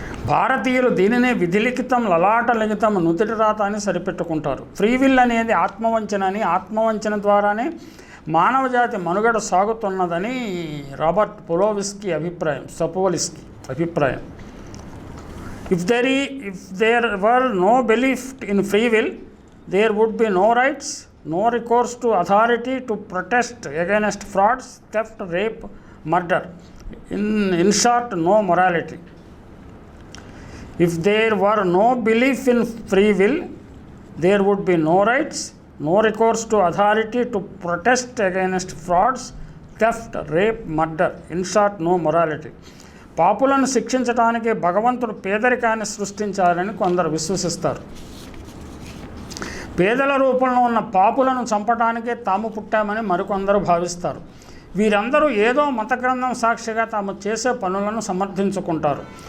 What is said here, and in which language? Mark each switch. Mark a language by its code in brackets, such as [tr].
[te] భారతీయులు దీనినే విధిలిఖితం, లలాటలిఖితం, నుదిటి రాత అని సరిపెట్టుకుంటారు. ఫ్రీ విల్ అనేది ఆత్మవంచన అని, ఆత్మవంచన ద్వారానే మానవజాతి మనుగడ సాగుతున్నదని రాబర్ట్ సపోల్స్కీ అభిప్రాయం. [en] If there were no belief in free will, there would be no rights, no recourse to authority to protest against frauds, theft, rape, murder. In short, no morality. If there were no belief in free will, there would be no rights, no recourse to authority to protest against frauds, theft, rape, murder. In short, no morality. [te] పాపులను శిక్షించడానికి భగవంతుడు పేదరికాన్ని సృష్టించాలని కొందరు విశ్వసిస్తారు. పేదల రూపంలో ఉన్న పాపులను చంపడానికే తాము పుట్టామని మరికొందరు భావిస్తారు. వీరందరూ ఏదో మత గ్రంథం సాక్షిగా తాము చేసే పనులను సమర్థించుకుంటారు.